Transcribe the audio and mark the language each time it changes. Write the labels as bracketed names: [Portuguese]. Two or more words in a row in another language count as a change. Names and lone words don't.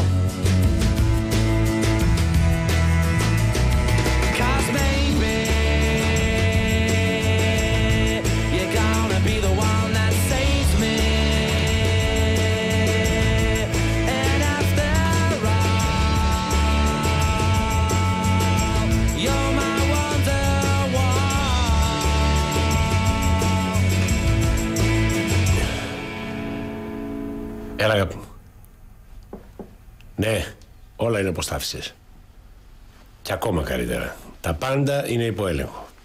[English] 'Cause maybe you're gonna be the one that saves me. And after all, you're my wonderwall. [Greek] Έλα, αγάπη μου. Ναι, όλα είναι όπως τα άφησες. Και ακόμα καλύτερα. Τα πάντα είναι υπό έλεγχο.